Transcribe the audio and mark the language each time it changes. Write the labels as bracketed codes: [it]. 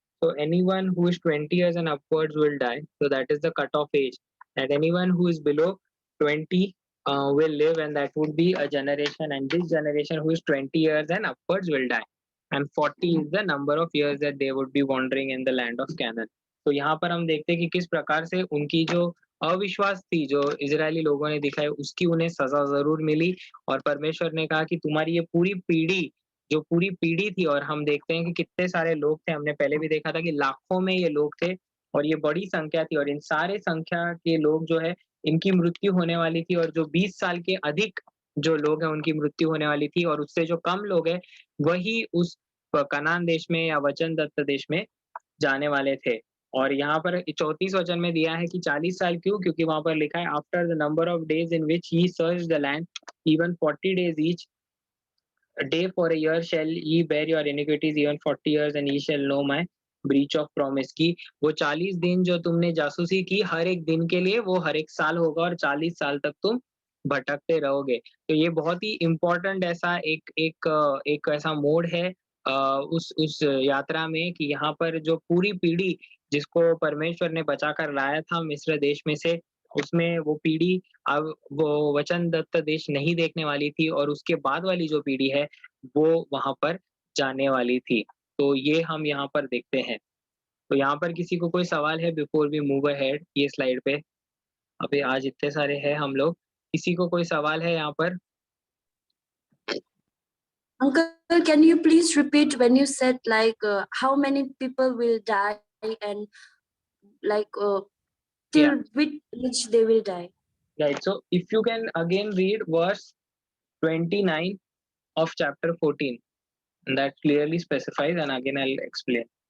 [en] So anyone who is 20 years and upwards will die. So that is the cutoff age. And anyone who is below 20 will live, and that would be a generation. And this generation who is 20 years and upwards will die. And 40 is the number of years that they would be wandering in the land of Canaan. [hi] तो यहाँ पर हम देखते हैं कि किस प्रकार से उनकी जो अविश्वास थी जो इजरायली लोगों ने दिखाई उसकी उन्हें सजा जरूर मिली, और परमेश्वर ने कहा कि तुम्हारी ये पूरी पीढ़ी जो पूरी पीढ़ी थी, और हम देखते हैं कि कितने सारे लोग थे, हमने पहले भी देखा था कि लाखों में ये लोग थे और ये बड़ी संख्या थी, और इन सारे संख्या के लोग जो है इनकी मृत्यु होने वाली थी, और जो 20 साल के अधिक जो लोग हैं उनकी मृत्यु होने वाली थी, और उससे जो कम लोग हैं वही उस कनान देश में या वचन दत्त देश में जाने वाले थे। और यहाँ पर 34 वचन में दिया है कि 40 साल क्यों? क्योंकि वहां पर लिखा है [en] After the number of days in which he search the land even 40 days each, a day for a year shall ye bear your iniquities, even 40 years and ye shall know my breach of promise। [hi] की वो 40 दिन जो तुमने जासूसी की हर एक दिन के लिए वो हर एक साल होगा, और 40 साल तक तुम भटकते रहोगे। तो ये बहुत ही इम्पोर्टेंट ऐसा एक ऐसा मोड़ है उस यात्रा में कि यहाँ पर जो पूरी पीढ़ी जिसको परमेश्वर ने बचा कर लाया था मिस्र देश में से, उसमें वो पीढ़ी अब वो वचन दत्त देश नहीं देखने वाली थी, और उसके बाद वाली जो पीढ़ी है वो वहां पर जाने वाली थी। तो ये हम यहाँ पर देखते हैं। तो यहाँ पर किसी को कोई सवाल है [en] before we move ahead [hi] ये स्लाइड पे? अभी आज इतने सारे हैं हम लोग किसी को कोई सवाल है यहाँ पर? [en] Uncle, can you please repeat when you said like how many people will die and like till which age they will die? Right. So if you can again read verse 29 of chapter 14, and that clearly specifies, and again I'll explain.